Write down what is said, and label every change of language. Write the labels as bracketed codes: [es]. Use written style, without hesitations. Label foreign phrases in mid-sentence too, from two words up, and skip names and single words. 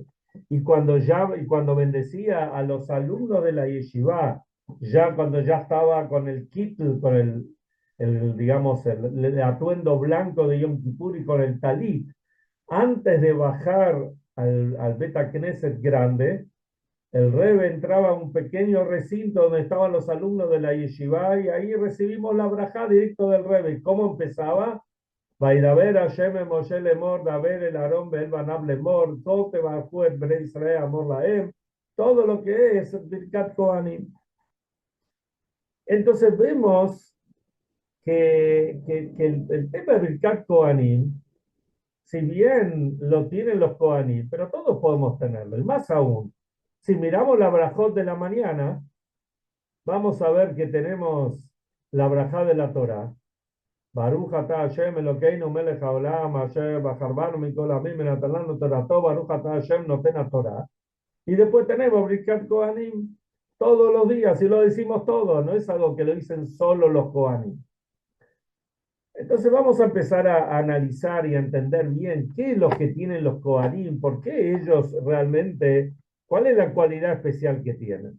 [es] y cuando bendecía a los alumnos de la yeshiva, ya cuando ya estaba con el kitl, con digamos, el atuendo blanco de Yom Kippur y con el talit, antes de bajar al [he] בית כנסת [es] grande, el Rebbe entraba a un pequeño recinto donde estaban los alumnos de la yeshiva y ahí recibimos la brajá directo del Rebbe. ¿Cómo empezaba? [he] וידבר השם משה לאמר דבר אל אהרן ואל בניו לאמר כה תברכו בני ישראל אמור להם, [es] todo lo que es [he] ברכת כהנים. [es] Entonces vemos que el tema de [he] ברכת כהנים, [es] si bien lo tienen los Kohanim, pero todos podemos tenerlo, y más aún, si miramos la brajot de la mañana, vamos a ver que tenemos la brajá de la Torá. [he] ברוך אתה השם אלקינו מלך העולם אשר בחרבנו מכל העמים ונתן לנו תורתו ברוך אתה השם נותן התורה. [es] Y después tenemos [he] ברכת כהנים [es] todos los días, y lo decimos todos, no es algo que lo dicen solo los Kohanim. Entonces vamos a empezar a analizar y a entender bien qué es lo que tienen los Kohanim, por qué ellos realmente, cuál es la cualidad especial que tienen.